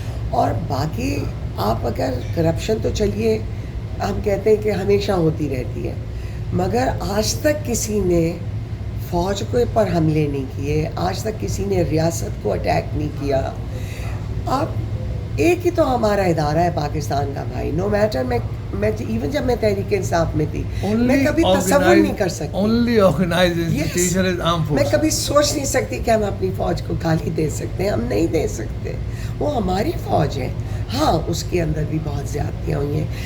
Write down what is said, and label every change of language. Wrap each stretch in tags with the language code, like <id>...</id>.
<ur>اور باقی آپ اگر کرپشن تو چلیے ہم کہتے ہیں کہ ہمیشہ ہوتی رہتی ہے، مگر آج تک کسی نے فوج کے اوپر حملے نہیں کیے، آج تک کسی نے ریاست کو اٹیک نہیں کیا. آپ ایک ہی تو ہمارا ادارہ ہے پاکستان کا بھائی.</ur> <en>no matter,</en> <ur>میں ایون جب میں تحریک انصاف میں تھی، میں کبھی تصور نہیں کر سکتی،</ur> <en>only organized institution is armed forces.</en> <ur>میں کبھی سوچ نہیں سکتی کہ ہم اپنی فوج کو گالی دے سکتے ہیں. ہم نہیں دے سکتے، وہ ہماری فوج ہے. ہاں اس کے اندر بھی بہت زیادتیاں ہوئی ہیں.</ur>